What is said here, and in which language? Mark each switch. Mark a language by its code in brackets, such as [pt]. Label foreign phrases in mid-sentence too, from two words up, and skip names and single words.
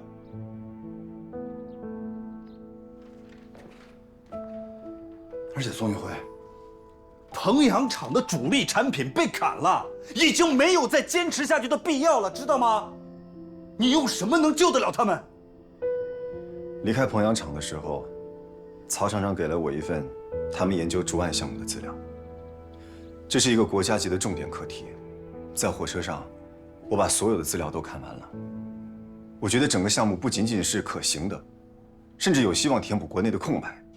[zh] 而且宋运辉，滂阳厂的主力产品被砍了，已经没有再坚持下去的必要了，知道吗？你用什么能救得了他们？离開滂陽廠的時候，曹廠長給了我一份他們研究竹案項目的資料。這是一個國家級的重點課題。在火車上，我把所有的資料都看完了。我覺得整個項目不僅僅是可行的，甚至有希望填補國內的空白。